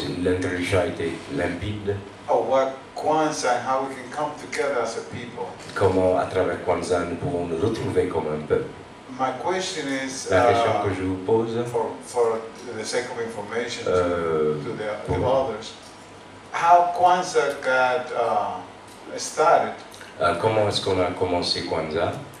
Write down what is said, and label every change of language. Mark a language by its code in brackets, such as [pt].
[fr] L'introduction a été limpide. [en] Of what KWANZAA and how we can come together as a people. [fr] Comment, à travers KWANZAA, nous pouvons nous retrouver comme un peuple. [en] My question is, [fr] La question que je vous pose, [en] for the sake of information to the others, how KWANZAA got started. [fr] Comment est-ce qu'on a commencé KWANZAA?